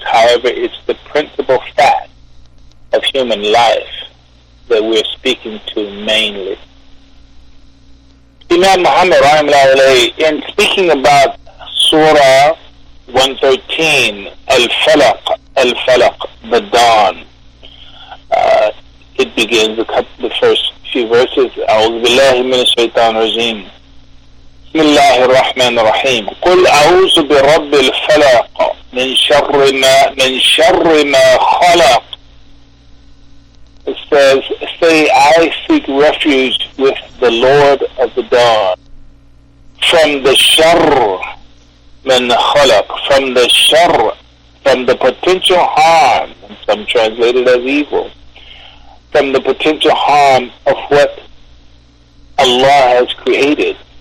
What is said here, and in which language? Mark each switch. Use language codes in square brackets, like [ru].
[en] However, it's the principal fact of human life that we're speaking to mainly. Imam Muhammad, in speaking about Surah 113, Al-Falaq, the dawn, it begins the first few verses. [ar] أعوذ بالله من الشيطان الرجيم. بسم الله الرحمن الرحيم. قل أعوذ برب الفلق من شر ما خلق. [en] It says, say, I seek refuge with the Lord of the dawn from the sharr [ar] من خلق, [en] from the sharr, from the potential harm, and some translate it as evil, from the potential harm of what Allah has created.